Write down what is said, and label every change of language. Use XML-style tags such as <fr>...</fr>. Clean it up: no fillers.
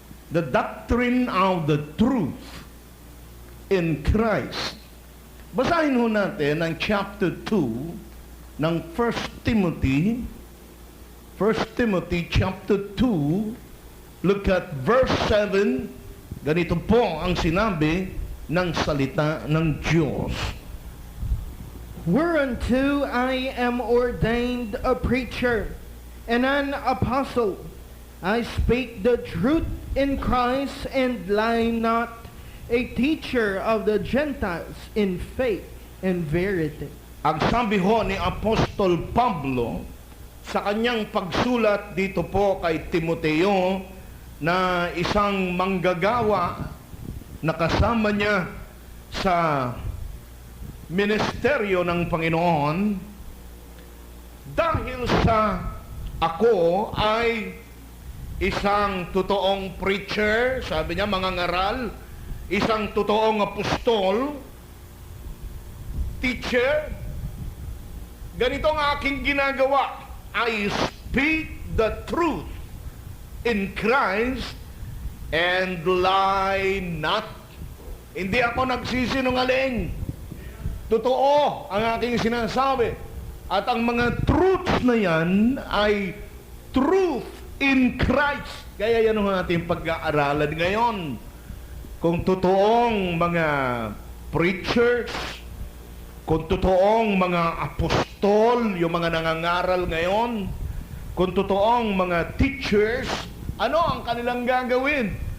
<en>The doctrine of the truth in Christ.</en> <tl>Basahin ho natin ang chapter 2 ng 1 Timothy.</tl> <en>1 Timothy chapter 2. Look at verse 7.</en> <tl>Ganito po ang sinabi ng salita ng Diyos.</tl> <en>Whereunto I am ordained a preacher and an apostle. I speak the truth in Christ and lie not, a teacher of the Gentiles in faith and verity.</en> <tl>Ang sabi ho ni Apostol Pablo sa kanyang pagsulat dito po kay Timoteo na isang manggagawa na kasama niya sa ministeryo ng Panginoon, dahil sa ako ay isang totoong preacher, sabi niya, mangangaral, isang totoong apostol, teacher, ganito ang aking ginagawa.</tl> <en>I speak the truth in Christ and lie not.</en> <tl>Hindi ako nagsisinungaling. Totoo ang aking sinasabi. At ang mga truths na yan ay</tl> <en>truth in Christ.</en> <tl>Kaya yan ang ating pag-aaralan ngayon. Kung totoong mga preachers, kung totoong mga apostol, yung mga nangangaral ngayon, kung totoong mga teachers, ano ang kanilang gagawin?</tl>